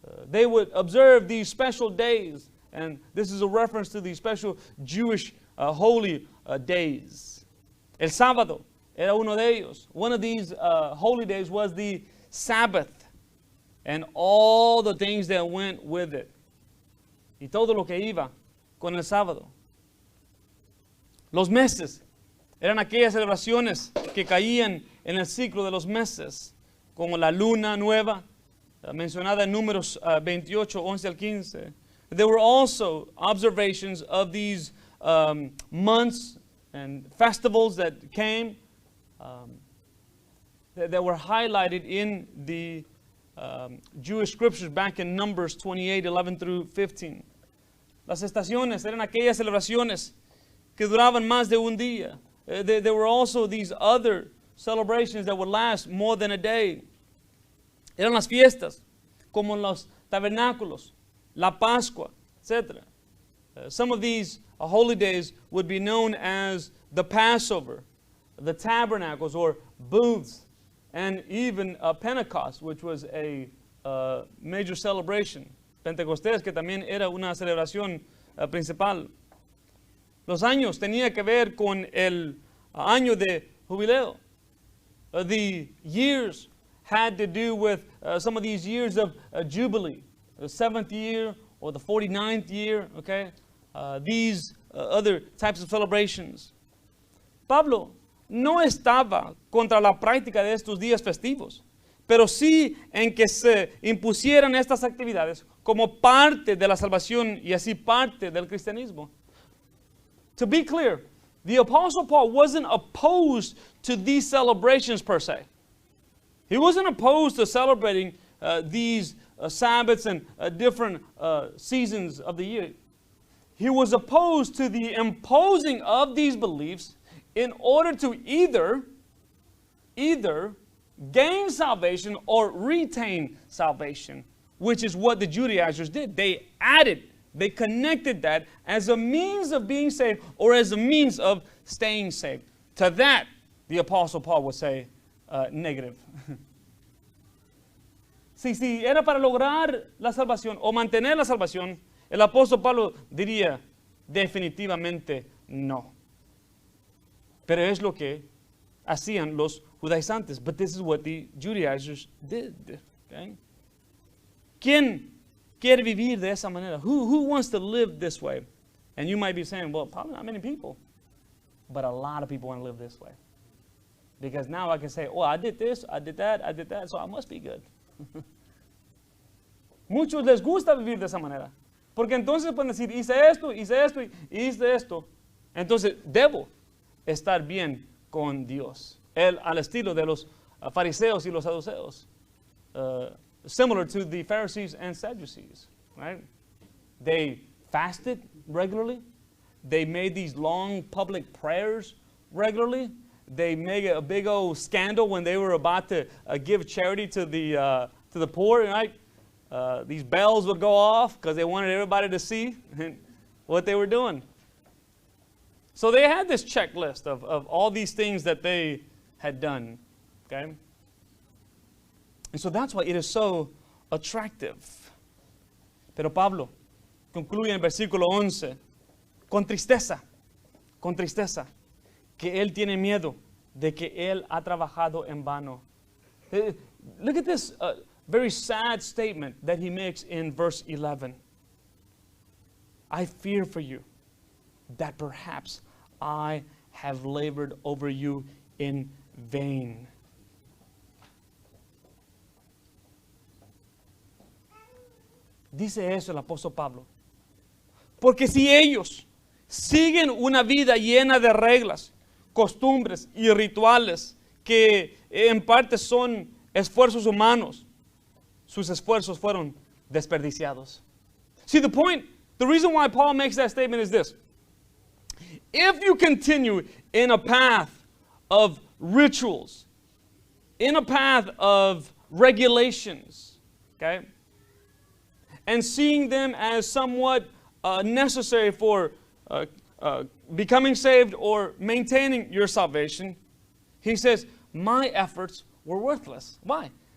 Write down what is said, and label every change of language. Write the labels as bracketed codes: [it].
[en] They would observe these special days, and this is a reference to the special Jewish holy days. [es] El sábado era uno de ellos. [en] One of these holy days was the Sabbath, and all the things that went with it. [es] Y todo lo que iba con el sábado. Los meses eran aquellas celebraciones que caían en el ciclo de los meses, como la luna nueva, mencionada en Números 28, 11 al 15. [en] There were also observations of these months and festivals that came that were highlighted in the Jewish scriptures back in Numbers 28, 11 through 15. [es] Las estaciones eran aquellas celebraciones que duraban más de un día. [en] There were also these other celebrations that would last more than a day. [es] Eran las fiestas, como los tabernáculos, la Pascua, etc. [en] Some of these holy days would be known as the Passover, the tabernacles or booths, and even Pentecost, which was a major celebration. [es] Pentecostés, que también era una celebración principal. Los años tenía que ver con el año de jubileo. [en] The years had to do with some of these years of jubilee, 7th year or the 49th year, okay? These other types of celebrations. [es] Pablo no estaba contra la práctica de estos días festivos, pero sí en que se impusieran estas actividades como parte de la salvación y así parte del cristianismo. [en] To be clear, the Apostle Paul wasn't opposed to these celebrations per se. He wasn't opposed to celebrating these Sabbaths and different seasons of the year. He was opposed to the imposing of these beliefs in order to either gain salvation or retain salvation, which is what the Judaizers did. They added, they connected that as a means of being saved or as a means of staying saved. To that, the Apostle Paul would say negative. [es] Si era para lograr la salvación o mantener la salvación, el apóstol Pablo diría definitivamente no. Pero es lo que hacían los judaizantes. [en] But this is what the Judaizers did. Okay? [es] ¿Quién quiere vivir de esa manera? [en] Who wants to live this way? And you might be saying, well, probably not many people. But a lot of people want to live this way. Because now I can say, oh, I did this, I did that, so I must be good. [es] Muchos les gusta vivir de esa manera. Porque entonces pueden decir, hice esto, y hice esto. Entonces debo estar bien con Dios. Al estilo de los fariseos y los saduceos. [en] Similar to the Pharisees and Sadducees. Right? They fasted regularly. They made these long public prayers regularly. They made a big old scandal when they were about to give charity to the poor, right? These bells would go off because they wanted everybody to see what they were doing. So they had this checklist of all these things that they had done. Okay? And so that's why it is so attractive. [es] Pero Pablo concluye en el versículo 11 con tristeza, que él tiene miedo de que él ha trabajado en vano. [en] Look at this very sad statement that he makes in verse 11. I fear for you that perhaps I have labored over you in vain. [es] Dice eso el apóstol Pablo. Porque si ellos siguen una vida llena de reglas, costumbres y rituales que en parte son esfuerzos humanos, sus esfuerzos fueron desperdiciados. [en] See, the reason why Paul makes that statement is this. If you continue in a path of rituals, in a path of regulations, okay, and seeing them as somewhat necessary for becoming saved or maintaining your salvation, he says, my efforts were worthless. Why?